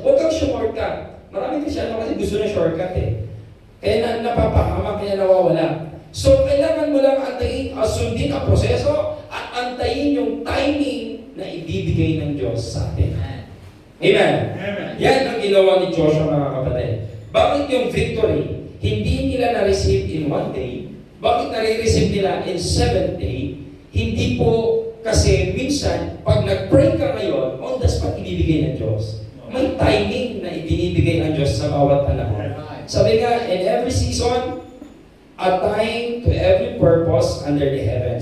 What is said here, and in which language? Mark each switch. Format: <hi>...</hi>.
<tl>Huwag kang shortcut. Maraming Kristyano kasi gusto ng shortcut eh. Kaya napapahama, kaya nawawala. So, kailangan mo lang antayin, sundin ang proseso at antayin yung timing na ibibigay ng Diyos sa atin. Amen? Amen. Yan ang ginawa ni Joshua, mga kapatid. Bakit yung victory, hindi nila na-receive</tl> <en>in one day?</en> <tl>Bakit nare-receive nila</tl> <en>in 7th day?</en> <tl>Hindi po kasi minsan, pag nag-pray ka ngayon,</tl> <en>on the spot</en> <tl>ibibigay ng Diyos. May timing na ibinibigay ng Diyos sa bawat panahon. Sabi nga,</tl> <en>in every season, a time to every purpose under the heaven.</en>